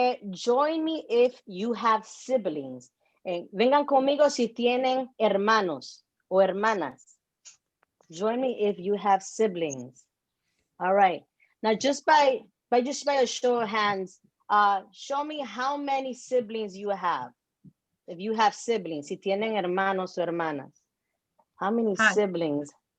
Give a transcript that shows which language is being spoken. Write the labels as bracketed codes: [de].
[en] Join me if you have siblings. [es] Vengan conmigo si tienen hermanos o hermanas. [en] Join me if you have siblings. All right. Now, just by a show of hands, show me how many siblings you have. If you have siblings, [es] si tienen hermanos o hermanas. [en] How many siblings?